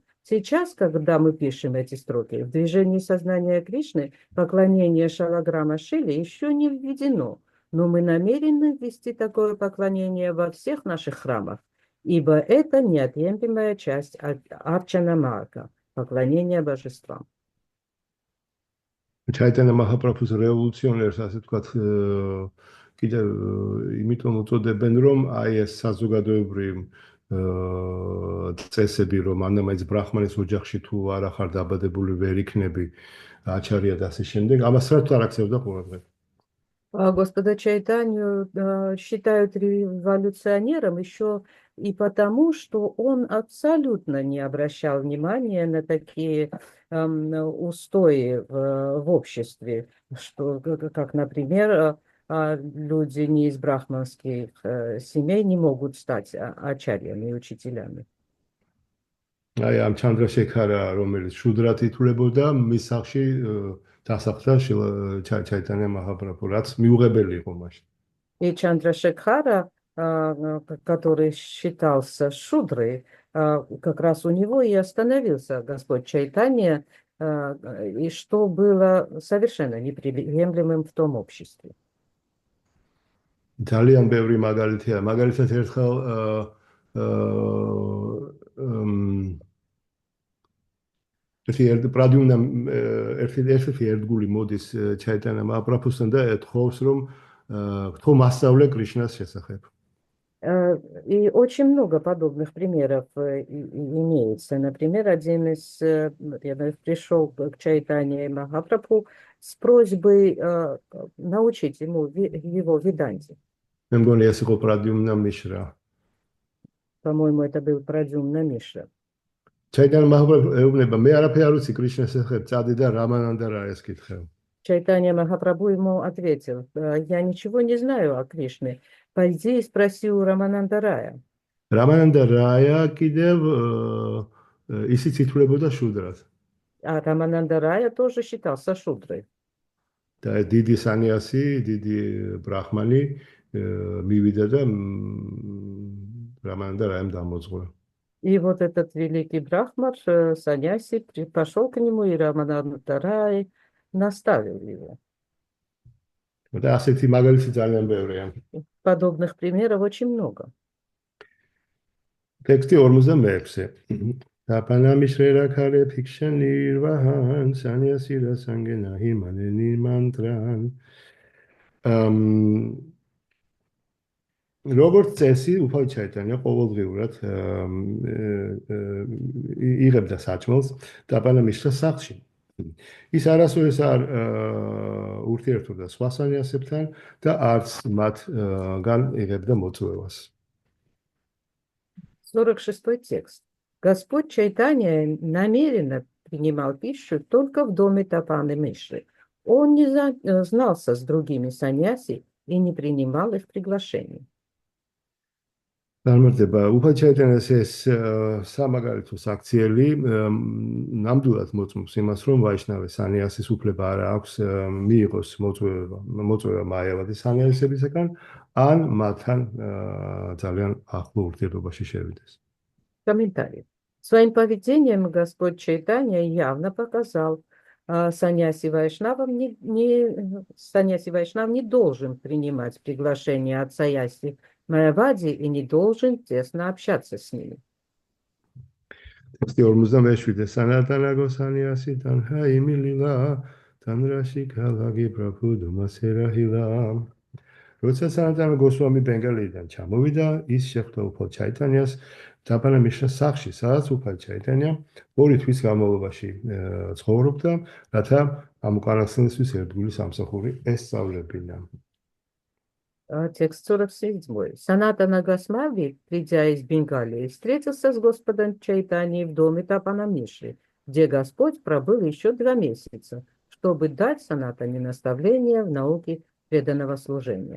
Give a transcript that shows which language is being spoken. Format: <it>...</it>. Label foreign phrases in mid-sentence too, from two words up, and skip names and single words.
<ru>Сейчас, когда мы пишем эти строки, в движении сознания Кришны поклонение Шалаграма Шиле еще не введено, но мы намерены ввести такое поклонение во всех наших храмах, ибо это неотъемлемая часть арчана марга, поклонения божествам.</ru> <ka>ჩაიტანა მაჰაპრაბჰუს რევოლუციონერს, ასე ვთქვათ, კიდევ იმიტომ უწოდებენ, რომ აი ეს საზოგადოებრივი წესები, რომ ანამაიც ბრაჰმანის ოჯახში თუ არ ახარ დაბადებული ვერ იქნები აჩარია და ასე შემდეგ, ამას საერთოდ არ აქცევდა ყურადღება.</ka> <ru>Господа Чайтанью считают революционером еще и потому, что он абсолютно не обращал внимания на такие устои в обществе, что, как, например, люди не из брахманских семей не могут стать ачарьями и учителями.</ru> <ka>აი ამ ჩანდრაშექარა, რომელიც შუდრად ითვლებოდა, მის სახში დასახლდა ჩაიტანია მაჰაპრაბჰუ, რაც მიუღებელი იყო მაშინ.</ka> <ru>И Чандрашекхара, который считался шудрой, как раз у него и остановился Господь Чайтанья, и что было совершенно неприемлемым в том обществе.</ru> <ka>ძალიან ბევრი მაგალითია. მაგალითად ერთხელ ერთი ერთგული მოდის ჩაიტანა მაჰაპრაბჰუსთან და ეთხოვს, რომ თქო მასწავლე კრიშნას შესახებ.</ka> <ru>И очень много подобных примеров имеется. Например, один из пришел к Чайтанье Махапрабху с просьбой научить ему его Веданте.</ru> <ka>მე მგონი ეს იყო პრადიუმნა მიშრა.</ka> <ru>По-моему, это был Прадюмна Мишра.</ru> <ka>ჩაიტანა მაჰაპრაბჰუ ეუბნება, მე არაფერი არ ვიცი კრიშნას შესახებ, წადი და რამანანდა რაეს კითხე.</ka> <ru>Чайтанья Махапрабху ему ответил: я ничего не знаю о Кришне. Пойди и спроси у Рамананда Рая.</ru> <ka>Рамананда Рая კიდევ ისიც ითვლებოდა შუდრად.</ka> <ru>А Рамананда Рая тоже считался шудрой.</ru> <ka>და დიდი სანიასი, დიდი ბრაჰმანი მივიდა და Рамананда Раям დამოძღვრა.</ka> <ru>И вот этот великий брахмар, саньяси, пошел к нему, и Рамананда Рай наставил его.</ru> <ka>და ასეთი მაგალითი ძალიან ბევრია.</ka> <ru>Подобных примеров очень много.</ru> <ka>ტექსტი 46.</ka> <bn>তপনমিশ্র করে ভিক্ষানির্বাহণ সন্ন্যাসীর সঙ্গেন হিমানে নিমন্ত্রণ.</bn> <ka>როგორც წესი, უფალ ჩაიტანია ყოველდღიურად იღებდა საჭმელს ტაპანამიშრას სახლში. ის არასოდეს არ ურთიერთობდა სხვა სანიასებთან და არც მათგან იღებდა მოწვევას.</ka> <ru>46 текст. Господь Чайтанья намеренно принимал пищу только в доме Тапаны Мишры. Он не знался с другими саньяси и не принимал их приглашений.</ru> <ka>Წარმატება. უფალ ჩაიტანიას ეს სამაგალითო საქციელი ნამდვილად მოწმობს იმას, რომ ვაიშნავე სანიასის უფლება არ აქვს მიიღოს მოწვევა მაიავადის სანიასებისაგან, ან მათთან ძალიან ახლო ურთიერთობაში შევიდეს.</ka> <ru>Комментарий. Своим поведением Господь Чайтанья явно показал, саньяси Вайшнав не должен принимать приглашение от саяси Майавади и не должен тесно общаться с ними. Тексти 47. Санатана Госаниаси танха имилила танраши калаги прабхуду масерахила.</ru> <ka>როცა სანატანა გოსვამი ბენგალიდან ჩამოვიდა, ის შეხვდა უფალ ჩაიტანიას ტაპანა მიშრას სახლში, სადაც უფალ ჩაიტანია 2 თვის განმავლობაში ცხოვრობდა, რათა ამ უკანასკნელისთვის ერთგული სამსახური ესწავლებინა.</ka> <ru>Текст 47. Санатана Госвами, придя из Бенгалии, встретился с Господом Чайтаньей в доме Тапана Мишры, где Господь пробыл еще 2 месяца, чтобы дать Санатане наставления в науке преданного служения.</ru>